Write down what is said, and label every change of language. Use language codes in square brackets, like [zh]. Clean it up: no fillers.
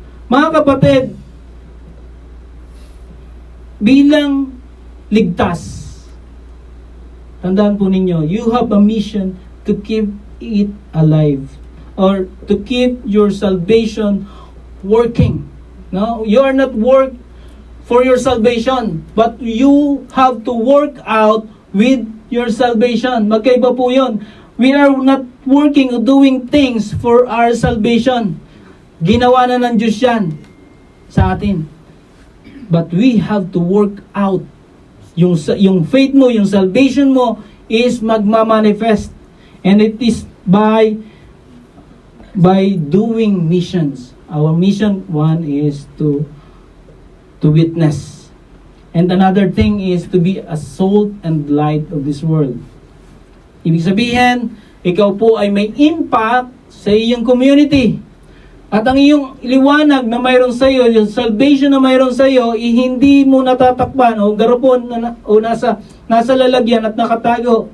[tl] Mga kapatid, bilang ligtas, tandaan po ninyo, [en] you have a mission to keep it alive or to keep your salvation working. No? You are not work for your salvation, but you have to work out with your salvation. [tl] Magkaiba po yun. [en] We are not working or doing things for our salvation. [tl] Ginawa na ng Diyos yan sa atin. [en] But we have to work out. [tl] Yung faith mo, yung salvation mo is magmamanifest. [en] And it is by doing missions. Our mission one is to witness. And another thing is to be a salt and light of this world. [tl] Ibig sabihin, ikaw po ay may impact sa iyong community. At ang iyong liwanag na mayroon sa iyo, yung salvation na mayroon sa iyo, hindi mo natatakpan o garapon o nasa lalagyan at nakatago.